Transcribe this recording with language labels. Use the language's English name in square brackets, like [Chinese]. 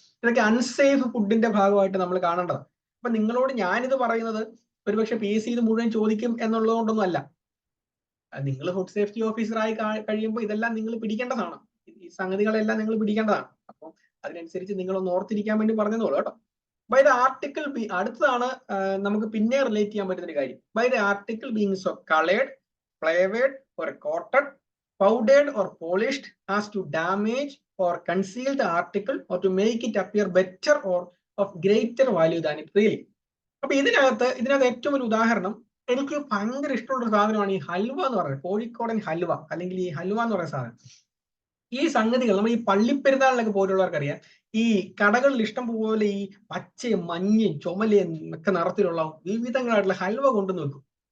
[Malayalam] ഇതൊക്കെ അൺസേഫ് ഫുഡിന്റെ ഭാഗമായിട്ട് നമ്മൾ കാണേണ്ടത്. അപ്പൊ നിങ്ങളോട് ഞാനിത് പറയുന്നത് ഒരുപക്ഷെ PSC ഇത് മുഴുവൻ ചോദിക്കും എന്നുള്ളത് കൊണ്ടൊന്നും അല്ല. നിങ്ങൾ ഫുഡ് സേഫ്റ്റി ഓഫീസറായി കഴിയുമ്പോൾ ഇതെല്ലാം നിങ്ങൾ പിടിക്കേണ്ടതാണ്, ഈ സംഗതികളെല്ലാം നിങ്ങൾ പിടിക്കേണ്ടതാണ്. അപ്പം അതിനനുസരിച്ച് നിങ്ങളൊന്ന് ഓർത്തിരിക്കാൻ വേണ്ടി പറഞ്ഞതോളൂ കേട്ടോ. [English] by the article B, [Malayalam] അടുത്തതാണ് നമുക്ക് പിന്നെ റിലേറ്റ് ചെയ്യാൻ പറ്റുന്ന ഒരു കാര്യം. [English] By the article being so coloured, flavoured or coated, powdered or polished as to damage or conceal the article or to make it appear better or of greater value than it really. [Malayalam] അപ്പൊ ഇതിനകത്ത് ഏറ്റവും ഒരു ഉദാഹരണം, എനിക്ക് ഭയങ്കര ഇഷ്ടമുള്ള സാധനമാണ് ഈ ഹൽവ എന്ന് പറയുന്നത്, കോഴിക്കോടൻ ഹൽവ അല്ലെങ്കിൽ ഈ ഹൽവ എന്ന് പറയുന്ന സാധനം. ഈ സംഗതികൾ നമ്മൾ ഈ പള്ളിപ്പെരുന്നാളിലൊക്കെ പോയിട്ടുള്ളവർക്കറിയാം, ഈ കടകളിൽ ഇഷ്ടം പോലെ ഈ പച്ചയും മഞ്ഞയും ചുമലയും ഒക്കെ നിറത്തിലുള്ള വിവിധങ്ങളായിട്ടുള്ള ഹൽവ കൊണ്ടു വെക്കും.